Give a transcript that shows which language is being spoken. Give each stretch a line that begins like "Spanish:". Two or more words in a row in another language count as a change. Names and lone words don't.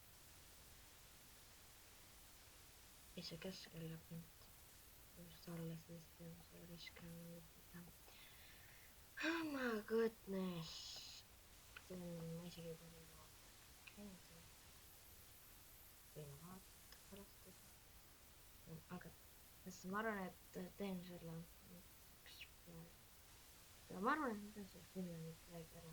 Estonian: Ei see keskel jääb mind just alla, siis peame selle keskel mõjutada.
English: Oh my goodness.
Estonian: Ma isegi pole käinud seal. Võime vaadata pärast seda. Aga ma arvan, et teen selle ma arvan, et ma teen selle 10 minutit praegu ära.